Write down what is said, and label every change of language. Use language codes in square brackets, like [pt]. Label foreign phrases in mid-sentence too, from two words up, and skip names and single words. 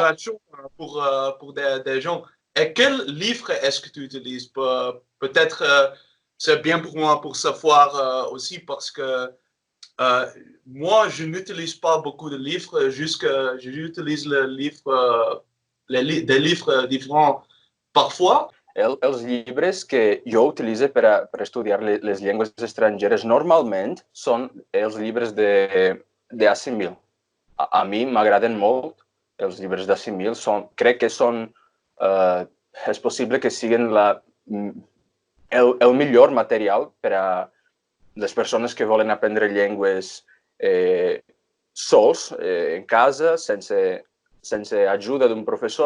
[fr] inspiration pour des gens. Et quel livre est-ce que tu utilises? Peut-être c'est bien pour moi pour savoir aussi parce que moi, je n'utilise pas beaucoup de livres, juste que j'utilise le livre, des livres différents parfois. [ca] Els llibres que jo utilitzo per estudiar les llengües estrangeres normalment són els llibres d'Assimil. A mi m'agraden molt els llibres d'Assimil. Crec que és possible que siguin el millor material per a les persones que volen aprendre llengües sols, en casa, sense ajuda d'un professor.